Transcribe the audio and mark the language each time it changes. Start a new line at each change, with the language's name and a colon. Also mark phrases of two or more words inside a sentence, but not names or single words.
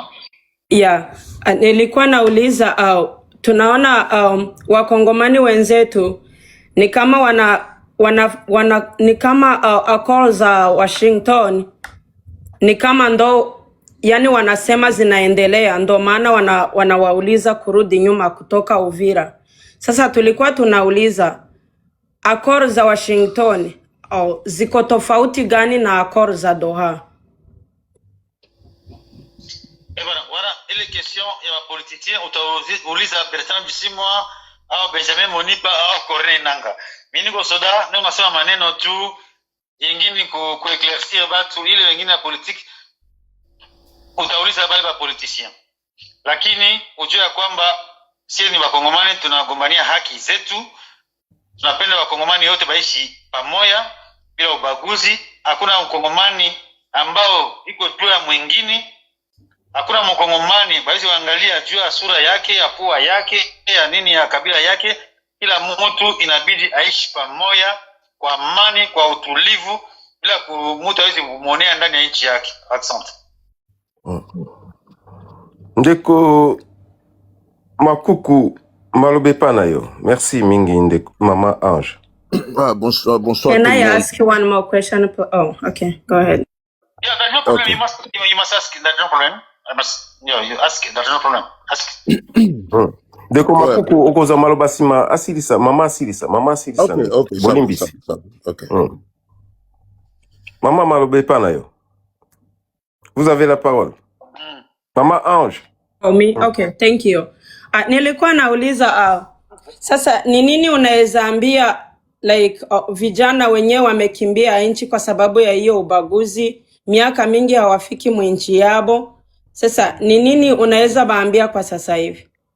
Swahili: Yeah, nilikuwa nauliza tunaona wakongomani wenzetu ni kama wana ni kama accords za Washington ni kama ndo yani wanasema zinaendelea ndo maana wanawauliza kurudi nyuma kutoka Uvira. Sasa tulikuwa tunauliza accords za Washington ziko tofauti gani na accords za Doha?
French: Et voilà, et les questions, il y a ma politicien, ou Lisa Bertrand Bisimwa, au Benjamin Monipa, au Corne Nanga.
Swahili: Miniko soda, nous masema maneno tu, yengini ku éclaircir batu, ile wengine ya politique, utauliza bali ba politicien. Lakini ujue ya kwamba sisi ni wakongomani tunagombania haki zetu. Tunapenda wakongomani wote baishi pamoja bila ubaguzi. Hakuna mkongomani ambao iko juu ya mwingine. Hakuna mkongomani baishi waangalia juu ya sura yake, ya pua yake, ya nini ya kabila yake. Kila mtu inabidi aishi pamoja kwa amani, kwa utulivu, bila mtu hawezi kumuonea ndani ya nchi yake. Asante.
Lingala: Ndeko Makuku malobe pana yo. Merci mingi ndeko Maman Ange.
French: Ah, bonsoir
English: Can
French: tout
English: I
French: le monde.
English: ask you one more question? Oh, okay. Go ahead. Yeah, there's no problem. Okay. You must ask. There's no problem. You ask. There's no problem. Ask.
Lingala: Ndeko
French: Ouais.
Lingala: Makuku okoza maloba sima asilisa Mama asilisa
French: Ok, ça va,
Lingala: bolimbisi.
French: ça va. Ok.
Lingala: Maman malobe pana yo.
French: Vous avez la parole. Maman Ange.
English: Oh, me? Okay, thank you.
Swahili: Nilikuwa nauliza sasa ni nini unaweza ambia like vijana wenyewe wamekimbia nchi kwa sababu ya hiyo ubaguzi, miaka mingi hawafiki mwinchi yabo. Sasa ni nini unaweza baambia kwa sasa hivi?